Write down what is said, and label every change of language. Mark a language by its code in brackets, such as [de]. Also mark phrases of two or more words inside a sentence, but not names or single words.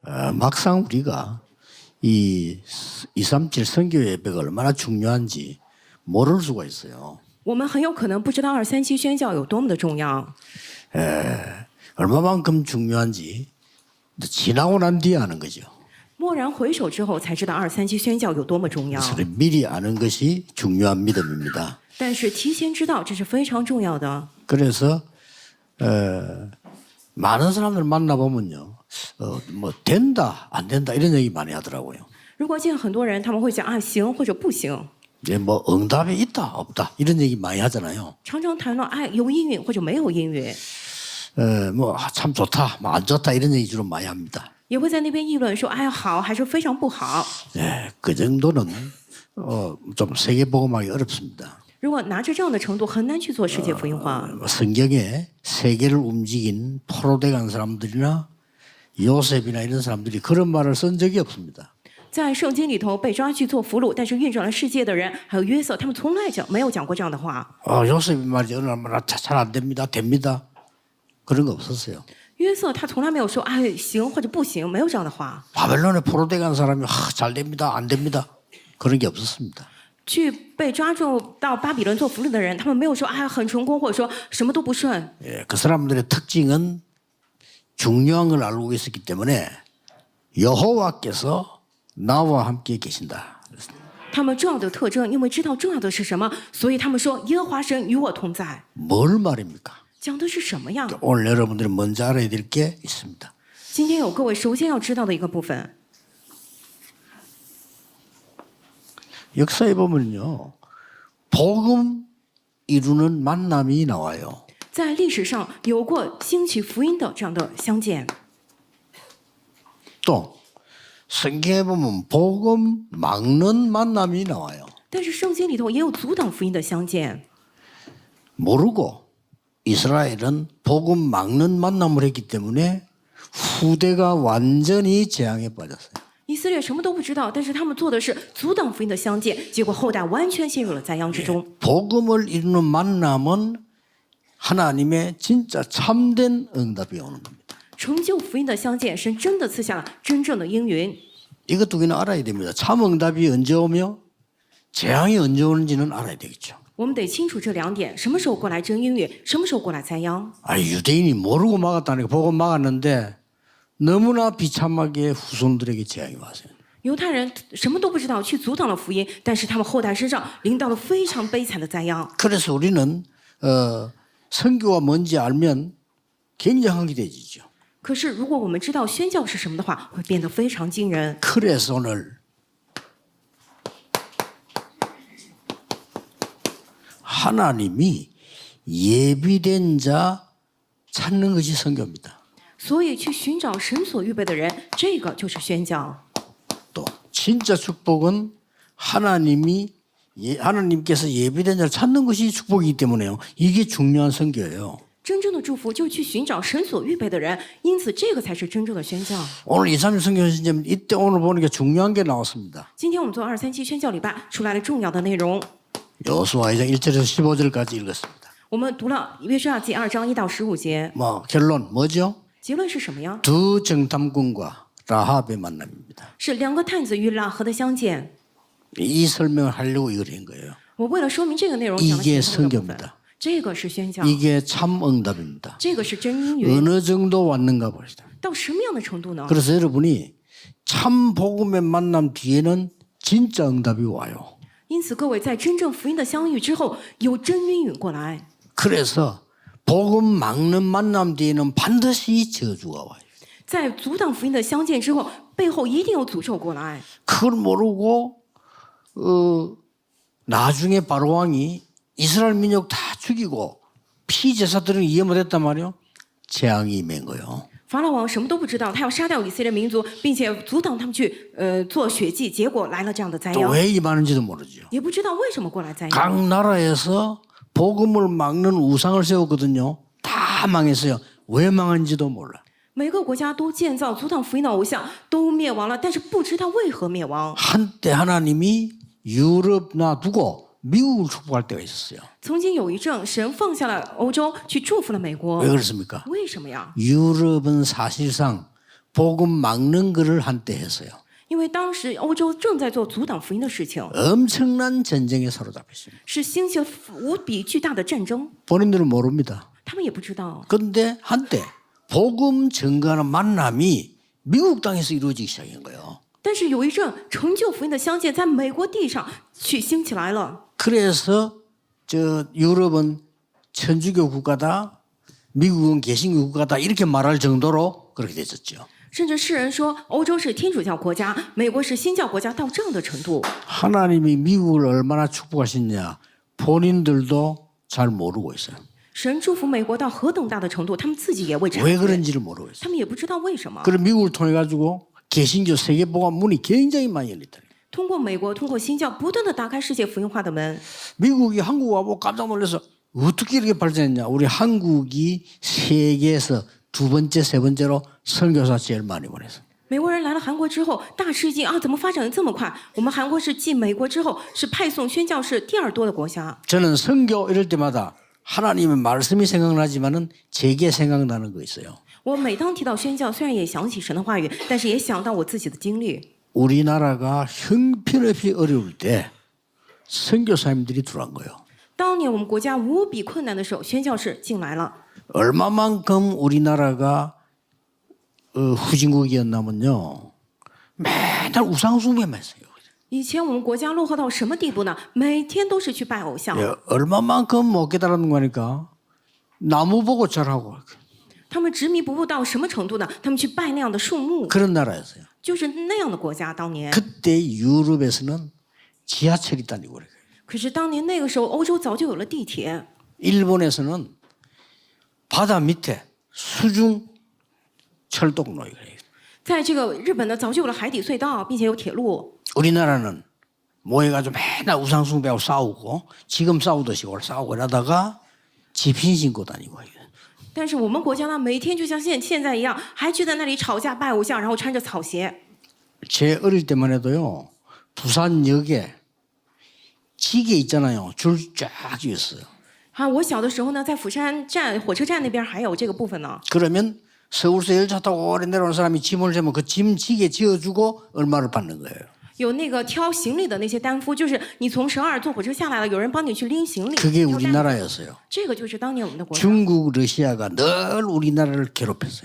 [ko] 막상 우리가 이 237 선교 예배가 얼마나 중요한지 모를 수가 있어요. [zh] 我们很有可能不知道237宣教有多么的重要。 [ko] 얼마만큼 중요한지 지나고 난 뒤에 아는 거죠. [zh] 蓦然回首之后，才知道237宣教有多么重要。 [ko] 그래서 미리 아는 것이 중요한 믿음입니다. [zh] 但是提前知道，这是非常重要的。 [ko] 그래서 많은 사람들 만나보면요. 뭐 된다 안 된다 이런 얘기 많이 하더라고요. [zh] 如果见很多人，他们会讲啊行或者不行， [ko] 이제 뭐 응답이 있다 없다 이런 얘기 많이 하잖아요. [zh] 常常谈论哎有应允或者没有应允， [ko] 뭐 참 좋다, 뭐 안 좋다 이런 얘기 주로 많이 합니다. [zh] 也会在那边议论说哎好还是非常不好。 [ko] 그 정도는 좀 세계 복음하기 어렵습니다. [zh] 如果拿着这样的程度，很难去做世界福音化。 [ko] 성경에 세계를 움직인 포로돼 간 사람들이나 요셉이나 이런 사람들이 그런 말을 쓴 적이 없습니다. [zh] 在圣经里头被抓去做俘虏，但是运转了世界的人，还有约瑟，他们从来没有讲过这样的话。 [ko] 요셉이 말이죠. 어느 날 잘 안 됩니다. 됩니다. 그런 거 없었어요. [zh] 约瑟他从来没有说哎行或者不行，没有这样的话。 [ko] 바벨론에 포로돼 간 사람이 잘 됩니다. 안 됩니다. 그런 게 없었습니다. [zh] 去被抓住到巴比伦做俘虏的人，他们没有说哎很成功，或者说什么都不顺。 [ko] 그 사람들의 특징은 중요한 걸 알고 있었기 때문에 여호와께서 나와 함께 계신다. [zh] 他们重要的特征，因为知道重要的是什么，所以他们说耶和华神与我同在。 [ko] 뭘 말입니까? [zh] 讲的是什么呀？ [ko] 오늘 여러분들이 먼저 알아야 될 게 있습니다. [zh] 今天有各位首先要知道的一个部分， [ko] 역사에 보면요. 복음 이루는 만남이 나와요. [zh] 在历史上有过兴起福音的这样的相见， [ko] 또 성경에 보면 복음 막는 만남이 나와요. [zh] 但是圣经里头也有阻挡福音的相见。 [ko] 모르고 이스라엘은 복음 막는 만남을 했기 때문에 후대가 완전히 재앙에 빠졌어요. [zh] 以色列什么都不知道，但是他们做的是阻挡福音的相见，结果后代完全陷入了灾殃之中。 [ko] 복음을 이루는 만남은 하나님의 진짜 참된 응답이 오는 겁니다. [zh] 成就福音的相见，神真的赐下了真正的应允。 [ko] 이것 두 개는 알아야 됩니다. 참 응답이 언제 오며 재앙이 언제 오는지는 알아야 되겠죠. [zh] 我们得清楚这两点：什么时候过来真应允，什么时候过来灾殃。 [ko] 유대인이 모르고 막았다니까 복음 막았는데 너무나 비참하게 후손들에게 재앙이 왔어요. [zh] 犹太人什么都不知道，去阻挡了福音，但是他们后代身上临到了非常悲惨的灾殃。 [ko] 그래서 우리는 선교가 뭔지 알면 굉장히 기대지죠. [zh] 可是如果我们知道宣教是什么的话，会变得非常惊人。 [ko] 그래서 오늘 하나님이 예비된 자 찾는 것이 선교입니다. [zh] 所以去寻找神所预备的人，这个就是宣教。 [ko] 또 진짜 축복은 하나님께서 예비된 자를 찾는 것이 축복이기 때문에요. 이게 중요한 선교예요. [zh] 真正的祝福就是去寻找神所预备的人，因此这个才是真正的宣教。 [ko] 오늘 237 선교 시점 이때 오늘 보니까 중요한 게 나왔습니다. [zh] 今天我们做237宣教礼拜出来了重要的内容， [ko] 여호수아 2장 1절에서 15절까지 읽었습니다. [zh] 我们读了约书亚记2章1到15节， [ko] 뭐 결론 뭐죠? [zh] 结论是什么呀？ [ko] 두 정탐꾼과 라합의 만남입니다. [zh] 是两个探子与拉合的相见。 [ko] 이 설명을 하려고 이걸 한 거예요. [zh] 我为了说明这个内容，讲了 [ko] 이게 [zh] 前后的部分。 [ko] 선교입니다. [zh] 这个是宣教， [ko] 이게 참 응답입니다. [zh] 这个是真应允。 [ko] 어느 정도 왔는가 봅시다. [zh] 到什么样的程度呢？ [ko] 그래서 여러분이 참 복음의 만남 뒤에는 진짜 응답이 와요. [zh] 因此，各位在真正福音的相遇之后，有真应允过来。 [ko] 그래서 복음 막는 만남 뒤에는 반드시 저주가 와요. [zh] 在阻挡福音的相见之后，背后一定有诅咒过来。 [ko] 그걸 모르고 나중에 바로왕이 이스라엘 민족 다 죽이고 피제사들은 이해못 했단 말이에요. 재앙이 임한 거예요. [zh] 法老王什么都不知道，他要杀掉以色列民族，并且阻挡他们去做血祭，结果来了这样的灾 [ko] 또 [zh] 殃， [ko] 왜 임하는지도 모르죠. [zh] 也不知道为什么过来灾殃。 [ko] 각 나라에서 복음을 막는 우상을 세웠거든요. 다 망했어요. 왜 망한지도 몰라. [zh] 每个国家都建造阻挡福音的偶像，都灭亡了，但是不知道为何灭亡。 [ko] 한때 하나님이 유럽 놔두고 미국을 축복할 때가 있었어요. [zh] 曾经有一阵，神放下了欧洲，去祝福了美国 [ko] 왜 。 그렇습니까? [zh] 为什么呀？ [ko] 유럽은 사실상 복음 막는 거를 한때 했어요. [zh] 因为当时欧洲正在做阻挡福音的事情， [ko] 엄청난 전쟁에 사로잡혔습니다. [zh] 是兴起了无比巨大的战争， [ko] 본인들은 모릅니다. [zh] 他们也不知道。 [ko] 그런데 한때 복음 증거하는 만남이 미국 땅에서 이루어지기 시작한 거예요. [zh] 但是有一阵成就福音的相见，在美国地上去兴起来了。 [ko] 그래서 저 유럽은 천주교 국가다, 미국은 개신교 국가다 이렇게 말할 정도로 그렇게 됐었죠. [zh] 甚至世人说欧洲是天主教国家，美国是新教国家，到这样的程度。 [ko] 하나님이 미국을 얼마나 축복하셨냐 본인들도 잘 모르고 있어요. [zh] 神祝福美国到何等大的程度，他们自己也未察 [ko] 왜 [zh] 觉， [ko] 그런지를 모르고 있어요. [zh] 他们也不知道为什么。 [ko] 그럼 미국을 통해 가지고 개신교 세계복음 문이 굉장히 많이 열렸다. [zh] 通过美国，通过新教，不断的打开世界福音化的门。 [ko] 미국이 한국 와보고 깜짝 놀라서 어떻게 이렇게 발전했냐. 우리 한국이 세계에서 두 번째, 세 번째로 선교사 제일 많이 보냈어요. [zh] 美国人来了韩国之后，大吃一惊啊！怎么发展的这么快？我们韩国是继美国之后，是派送宣教士第二多的国家。 [ko] 저는 선교 이럴 때마다 하나님의 말씀이 생각나지만은 제게 생각나는 거 있어요. [zh] 我每当提到宣教，虽然也想起神的话语，但是也想到我自己的经历。 [ko] 우리나라가 형편없이 어려울 때 선교사님들이 들어간 거예요. [zh] 当年我们国家无比困难的时候，宣教士进来了。 [ko] 얼마만큼 우리나라가 후진국이었냐면요. 맨날 우상숭배만 했어요. [zh] 以前我们国家落后到什么地步呢？每天都是去拜偶像。 [ko] 예, 얼마만큼 못 깨달은 거니까 나무 보고 절하고 [zh] 他们执迷不悟到什么程度呢？他们去拜那样的树木， [ko] 그런 나라였어요. [zh] 就是那样的国家。当年， [ko] 그때 유럽에서는 지하철이 다니고 그래요. [zh] 可是当年那个时候，欧洲早就有了地铁。 [ko] 일본에서는 바다 밑에 수중 철도로예요. [zh] 在这个日本呢，早就有了海底隧道，并且有铁路。 [ko] 우리나라는 모여가지고 맨날 우상숭배하고 싸우고 지금 싸우듯이 오늘 싸우고 이러다가 지핀 신고 다니고. [zh] 但是我们国家呢，每天就像现在一样，还去在那里吵架拜偶像，然后穿着草鞋。 [ko] 제 어릴 때만 해도요. 부산역에 지게 있잖아요. 줄 쫙 있어요. [zh] 啊，我小的时候呢，在釜山站火车站那边还有这个部分呢。 [ko] 그러면 서울서 열차 타고 오래 내려오는 사람이 짐을 재면 그 짐 지게 지어주고 얼마를 받는 거예요. [zh] 有那个挑行李的那些担夫，就是你从首尔坐火车下来了，有人帮你去拎行李。 [ko] 그게 [zh] 挑担 [ko] 우리나라였어요. [zh] 这个就是当年我们的国家 [ko] 중국, 러시아가 늘 우리나라를 괴롭혔어요.